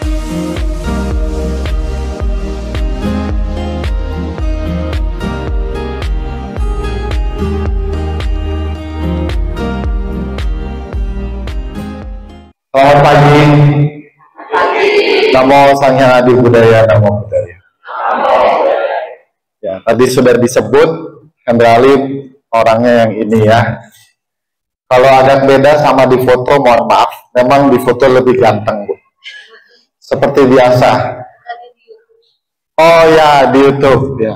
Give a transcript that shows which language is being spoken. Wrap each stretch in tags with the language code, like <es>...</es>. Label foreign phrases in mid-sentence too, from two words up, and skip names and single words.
<id>Selamat pagi. Namo Sang Hyang Adi Budaya, Namo Budaya. Ya, tadi sudah disebut Hendra Alif orangnya yang ini ya. Kalau agak beda sama di foto, mohon maaf. Memang di foto lebih ganteng, Bu. Seperti biasa. Oh ya, di YouTube ya.</id>